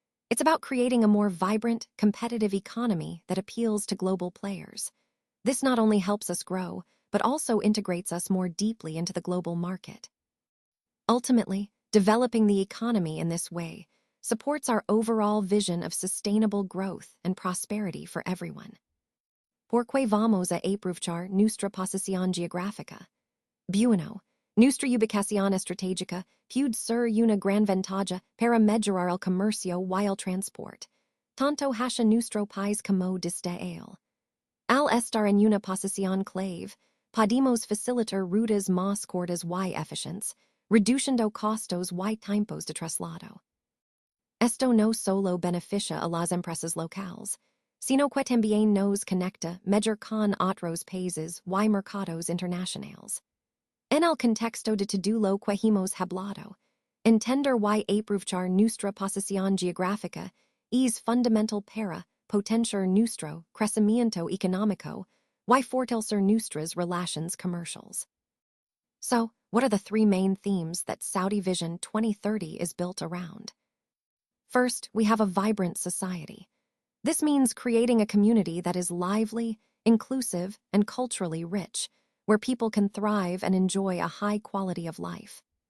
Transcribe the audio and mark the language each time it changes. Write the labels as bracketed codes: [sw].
[en] It's about creating a more vibrant, competitive economy that appeals to global players. This not only helps us grow, but also integrates us more deeply into the global market. Ultimately, developing the economy in this way supports our overall vision of sustainable growth and prosperity for everyone. [es] Porque vamos a aprovechar nuestra posición geográfica. Bueno, nuestra ubicación estratégica puede ser una gran ventaja para mejorar el comercio y el transporte, tanto hacia nuestro país como desde él. Al estar en una posición clave, podemos facilitar rutas más cortas y eficientes, reduciendo costos y tiempos de traslado. Esto no solo beneficia a las empresas locales, sino que también nos conecta mejor con otros países y mercados internacionales. En el contexto de todo lo que hemos hablado, entender y aprovechar nuestra posición geográfica es fundamental para potenciar nuestro crecimiento económico y fortalecer nuestras relations comerciales. [en] So, what are the three main themes that Saudi Vision 2030 is built around? First, we have a vibrant society. This means creating a community that is lively, inclusive, and culturally rich, where people can thrive and enjoy a high quality of life.